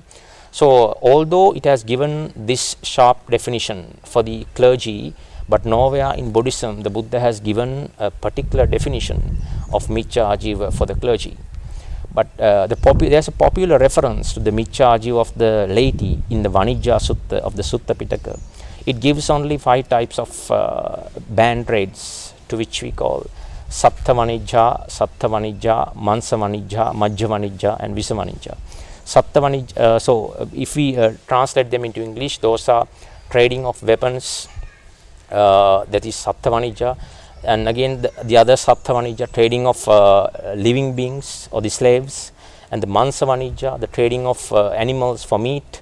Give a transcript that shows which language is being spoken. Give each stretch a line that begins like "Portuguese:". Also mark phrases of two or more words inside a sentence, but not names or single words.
English: So although it has given this sharp definition for the clergy, but nowhere in Buddhism the Buddha has given a particular definition of
Pali: Micchā Ājīva
English: for the clergy. But there's a popular reference to the
Pali: Micchā Ājīva
English: of the laity in the Vanijja Sutta of the Sutta Pitaka. It gives only 5 types of band trades, to which we call
Pali: Sattha Vanijja, Mansa Vanijja, Majja Vanijja,
English: and
Pali: Visa Vanijja. Sattha Vanijja,
English: so if we translate them into English, those are trading of weapons, that is
Pali: Sattha Vanijja.
English: And again the other
Pali: Sattha Vanijja,
English: trading of living beings or the slaves. And the
Pali: Mansa Vanijja,
English: the trading of animals for meat.